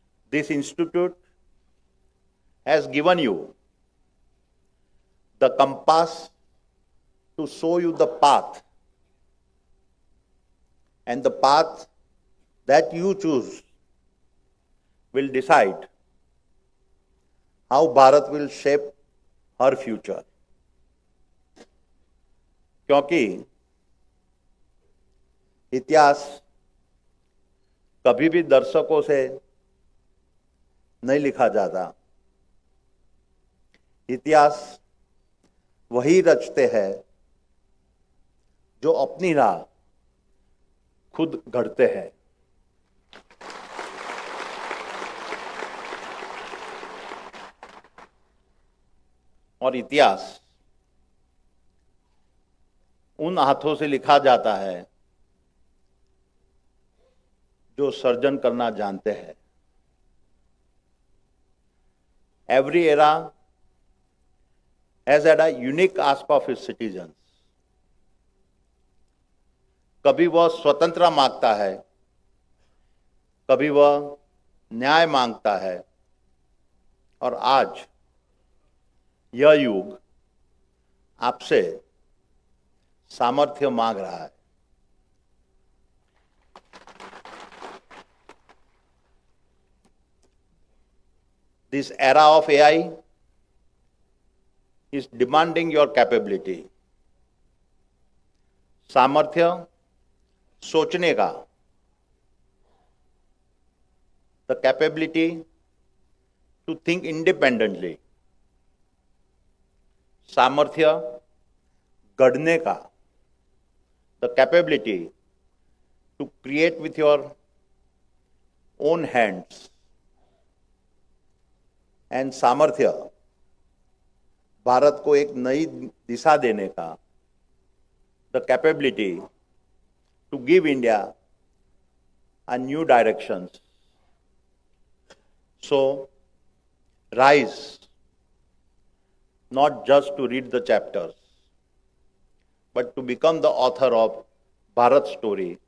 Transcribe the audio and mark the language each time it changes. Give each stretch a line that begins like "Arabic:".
English: This institute has given you the compass to show you the path, and the path that you choose will decide how Bharat will shape her future.
Hindi: क्योंकि इतिहास कभी भी दर्शकों से नहीं लिखा जाता। इतिहास वही रचते हैं जो अपनी राह खुद गढ़ते हैं। और इतिहास उन हाथों से लिखा जाता है जो सर्जन करना जानते हैं।
English: Every era has had a unique aspect of its citizens.
Hindi: कभी वह स्वतंत्रता मांगता है, कभी वह न्याय मांगता है, और आज यह युग आपसे सामर्थ्य मांग रहा है।
English: This era of AI is demanding your capability.
Hindi: सामर्थ्य सोचने का,
English: the capability to think independently.
Hindi: सामर्थ्य गढ़ने का,
English: the capability to create with your own hands.
Hindi: And सामर्थ्य भारत को एक नई दिशा देने का,
English: The capability to give India a new directions. So rise, not just to read the chapters, but to become the author of Bharat's story.